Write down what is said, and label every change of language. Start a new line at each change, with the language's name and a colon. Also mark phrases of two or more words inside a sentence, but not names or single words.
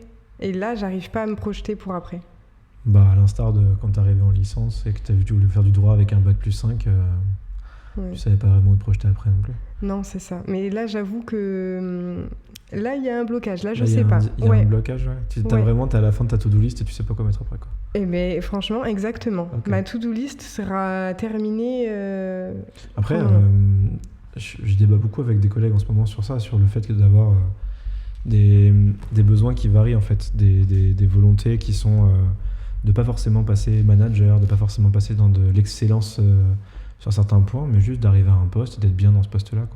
French: Et là, j'arrive pas à me projeter pour après. Bah, à l'instar de quand t'es arrivé en licence et que t'as voulu faire du droit avec un bac plus 5, tu savais pas vraiment où te projeter après non plus. Non, c'est ça. Mais là, j'avoue que là, il y a un blocage. Là, je sais pas. Il y a un blocage, ouais. T'as à la fin de ta
English: to-do list
French: et tu sais pas quoi mettre après, quoi. Eh bien, franchement, exactement. Okay. Ma
English: to-do list
French: sera terminée... Après, je débat beaucoup avec des collègues en ce moment sur ça, sur le fait d'avoir des besoins qui varient, en fait. Des volontés qui sont... de pas forcément passer manager, de pas forcément passer dans de l'excellence sur certains points, mais juste d'arriver à un poste et d'être bien dans ce poste-là, quoi.